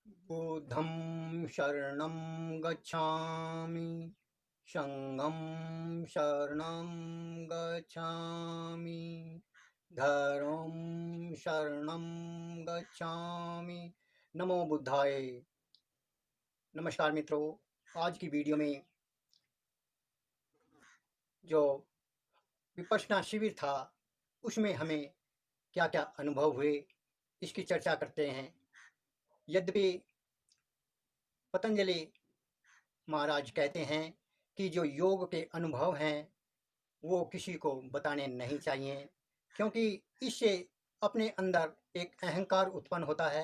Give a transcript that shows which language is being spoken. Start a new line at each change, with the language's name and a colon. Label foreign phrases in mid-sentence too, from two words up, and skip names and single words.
Pali: बुद्धं शरणं गच्छामि, संघं शरणं गच्छामि, धर्मं शरणं गच्छामि। नमो बुद्धाय।
Hindi: नमस्कार मित्रों, आज की वीडियो में जो विपश्यना शिविर था उसमें हमें क्या क्या अनुभव हुए इसकी चर्चा करते हैं। यद्यपि पतंजलि महाराज कहते हैं कि जो योग के अनुभव हैं वो किसी को बताने नहीं चाहिए, क्योंकि इससे अपने अंदर एक अहंकार उत्पन्न होता है।